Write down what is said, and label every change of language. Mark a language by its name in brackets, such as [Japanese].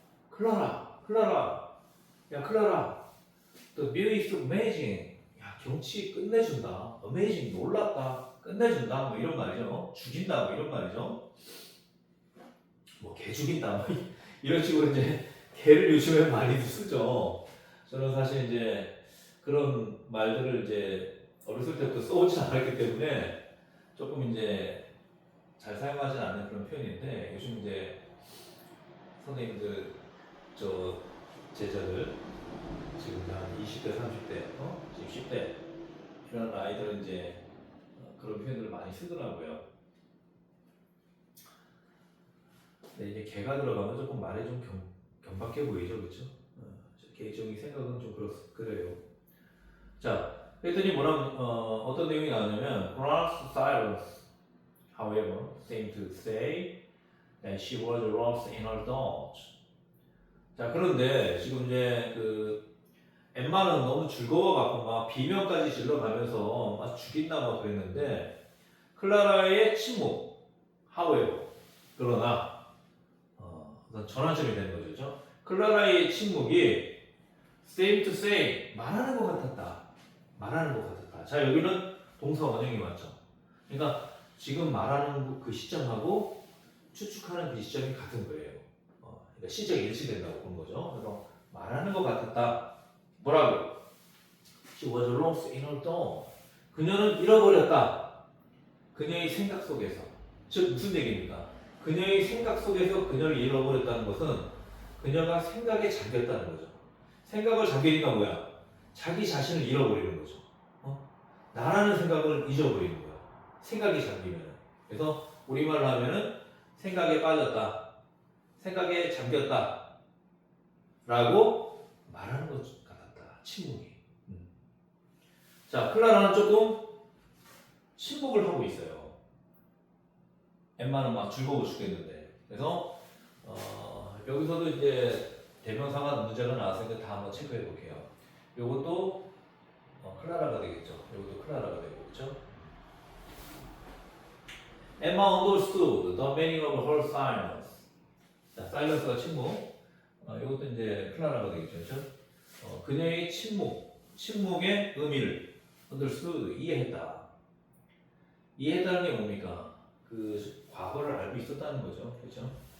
[English] 클라라, 야 클라라, the view is amazing. [Korean] 야 경치 끝내준다. amazing 놀랍다. 끝내준다. 뭐 이런 말이죠. 죽인다. 뭐 이런 말이죠. 뭐 개 죽인다. 뭐 이런 식으로 이제 개를 요즘에 많이 쓰죠. 저는 사실 이제 그런 말들을 이제 어렸을 때부터 써오지 않았기 때문에 조금 이제 잘 사용하지 않는 그런 표현인데 요즘 이제 선생님들 저 제자들 지금 한 20대, 30대, 지금 10대 이런 아이들은 이제 그런 표현들을 많이 쓰더라고요. 근데 이제 개가 들어가면 조금 말이 좀 경박해 보이죠, 그렇죠? 개인적인 생각은 좀 그래요. 자, 그랬더니 어떤 내용이 나오냐면 [English] Clara's silence, however, seemed to say that she was lost in her thoughts. [Korean] 자, 그런데 지금 이제 엠마는 너무 즐거워갖고 막 비명까지 질러가면서 막 죽인다 막 그랬는데 클라라의 침묵, however, 그러나 어떤 전환점이 되는 거죠, 그죠? 클라라의 침묵이 [English] seem to say [Korean] 말하는 것 같았다, 말하는 것 같았다. 자, 여기는 동사 원형이 맞죠? 그러니까 지금 말하는 그 시점하고 추측하는 그 시점이 같은 거예요. 그러니까 시적이 일치된다고 보는 거죠. 그래서 말하는 것 같았다. 뭐라고? [English] She was lost in her thought. [Korean] 그녀는 잃어버렸다. 그녀의 생각 속에서. 즉 무슨 얘기입니까? 그녀의 생각 속에서 그녀를 잃어버렸다는 것은 그녀가 생각에 잠겼다는 거죠. 생각을 잠기니까 뭐야? 자기 자신을 잃어버리는 거죠. 나라는 생각을 잊어버리는 거야. 생각이 잠기면. 그래서 우리말로 하면은 생각에 빠졌다. 생각에 잠겼다. 라고 말하는 것 같았다. 침묵이. 자, 클라라는 조금 침묵을 하고 있어요. 엠마는 막 즐거워 죽겠는데. 그래서 여기서도 이제 대명사가 문제가 나왔으니까 다 한번 체크해 볼게요. 요것도 클라라가 되겠죠. 요것도 클라라가 되고, 그렇죠? [English] Emma understood the meaning of her silence. [Korean] 자, silence가 침묵. 요것도 이제 클라라가 되겠죠, 그렇죠? 그녀의 침묵의 의미를 understood, 이해했다. 이해했다는 게 뭡니까? 그 과거를 알고 있었다는 거죠, 그렇죠?